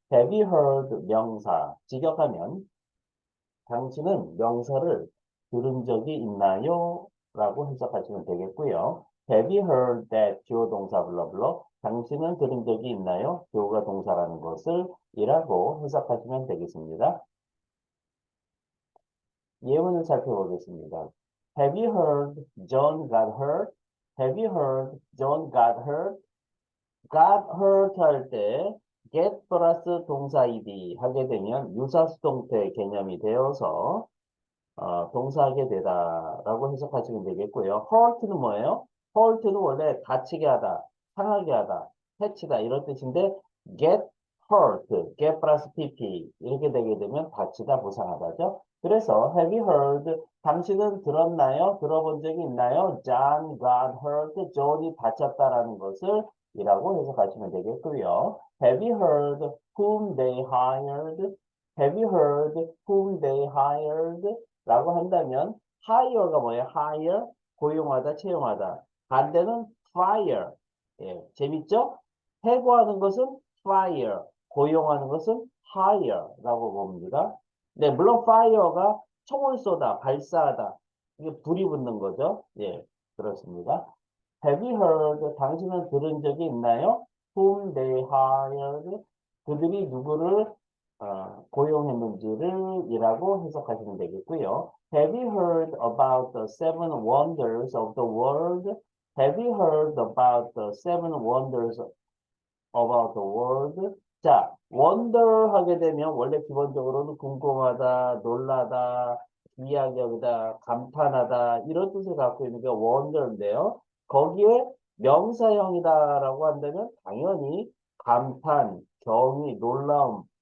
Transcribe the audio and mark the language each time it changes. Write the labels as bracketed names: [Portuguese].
[English] Have you heard [Korean] 명사 직역하면 당신은 명사를 들은 적이 있나요? 라고 해석하시면 되겠고요. [English] Have you heard that [Korean] 주어 동사 블러블러 당신은 들은 적이 있나요? 주어가 동사라는 것을 이라고 해석하시면 되겠습니다. 예문을 살펴보겠습니다. [English] Have you heard John got hurt? Have you heard John got hurt? got hurt [Korean] 할 때 get 플러스 동사 ed 하게 되면 유사수동태 개념이 되어서 동사하게 되다라고 해석하시면 되겠고요. hurt는 뭐예요? hurt는 원래 다치게 하다, 상하게 하다, 해치다 이런 뜻인데 [English] get hurt, [Korean] get 플러스 pp 이렇게 되게 되면 다치다, 부상하다죠. 그래서 [English] have you heard? [Korean] 당신은 들었나요? 들어본 적이 있나요? [English] John got hurt, [Korean] 존이 다쳤다라는 것을 이라고 해석하시면 되겠고요. [English] Have you heard whom they hired? Have you heard whom they hired? [Korean] 라고 한다면 hire가 뭐예요? hire 고용하다, 채용하다. 반대는 fire. 예, 재밌죠? 해고하는 것은 fire, 고용하는 것은 hire라고 봅니다. 네, 물론 fire가 총을 쏘다, 발사하다. 이게 불이 붙는 거죠. 예, 그렇습니다. [English] Have you heard? [Korean] 당신은 들은 적이 있나요? [English] Whom they hired? [Korean] 그들이 누구를 고용했는지를 이라고 해석하시면 되겠고요. [English] Have you heard about the seven wonders of the world? Have you heard about the seven wonders about the world? [Korean] 자, wonder 하게 되면 원래 기본적으로는 궁금하다, 놀라다, 이야기하다, 감탄하다 이런 뜻을 갖고 있는 게 wonder인데요. 거기에 명사형이다라고 한다면 당연히 감탄, 경의, 놀라움.